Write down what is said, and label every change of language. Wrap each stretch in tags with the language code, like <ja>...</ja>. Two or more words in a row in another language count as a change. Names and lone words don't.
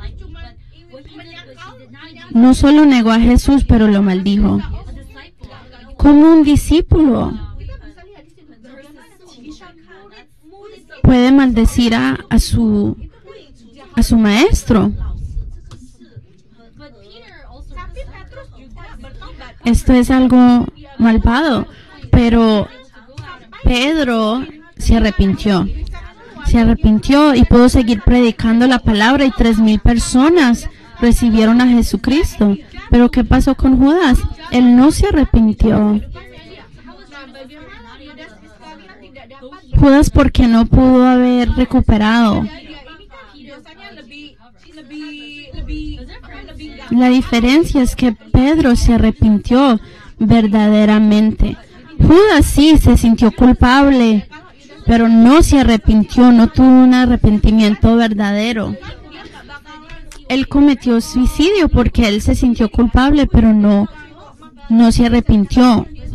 <es>No solo negó a Jesús, pero lo maldijo. Como un discípulo puede maldecir a su a su maestro.</es> <en>But Peter also</en> <id>Tapi Petrus juga bertobat.</id> <es>Esto es algo malvado, pero Pedro se arrepintió y pudo seguir predicando la palabra y 3,000 personas recibieron a Jesucristo. Pero ¿qué pasó con Judas? Él no se arrepintió.</es> <id>Nah, bagaimana Yudas Iskariot tidak dapat</id> <es>Judas porque no pudo haber recuperado.</es> <id>dia ini kan dosanya lebih gampang.</id> <es>La diferencia es que Pedro se arrepintió verdaderamente. Judas sí se sintió culpable, pero no se arrepintió, no tuvo un arrepentimiento verdadero. Él cometió suicidio porque él se sintió culpable, pero no se arrepintió.</es>